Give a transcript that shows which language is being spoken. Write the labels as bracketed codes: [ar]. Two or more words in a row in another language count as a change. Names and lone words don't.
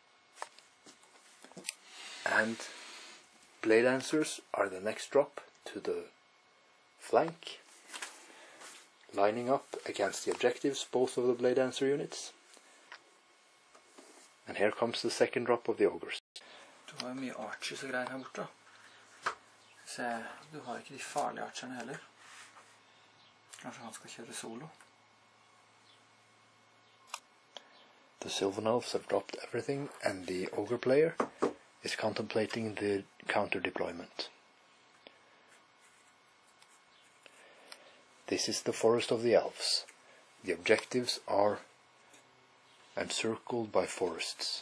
[en] And blade dancers are the next drop to the flank, lining up against the objectives, both of the blade dancer units. And here comes the second drop of the ogres. [no] Du har jo mye archers og greier her borte. Se, du har ikke de farlige archerne heller. Kanskje han skal kjøre solo. [en] The Sylvan Elves have dropped everything, and the ogre player is contemplating the counter deployment. This is the forest of the elves. The objectives are encircled by forests.